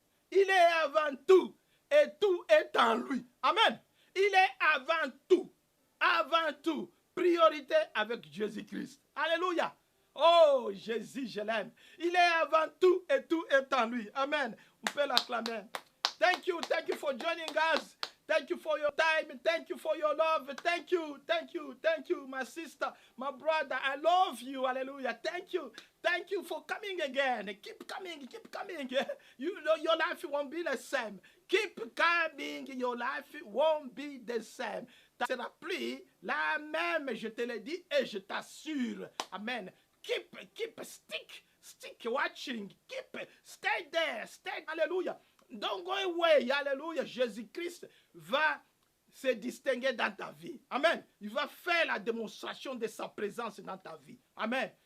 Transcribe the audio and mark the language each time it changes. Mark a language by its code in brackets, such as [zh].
[fr] Il est avant tout et tout est en lui. Amen. Il est avant tout. Avant tout. Priorité avec Jésus-Christ. Alléluia. Oh, Jésus, je l'aime. Il est avant tout et tout est en lui. Amen. On peut l'acclamer. [en] Thank you for joining us. Thank you for your time. Thank you for your love. Thank you, my sister, my brother. I love you. Hallelujah. Thank you for coming again. Keep coming. Your life won't be the same. Keep coming. Your life won't be the same. [fr] Ça sera plus la même, je te le dis et je t'assure. [en] Amen. Keep, stick watching. Stay there. Hallelujah. Don't go away. Alléluia. [fr] Jésus-Christ va se distinguer dans ta vie. Amen. Il va faire la démonstration de sa présence dans ta vie. Amen.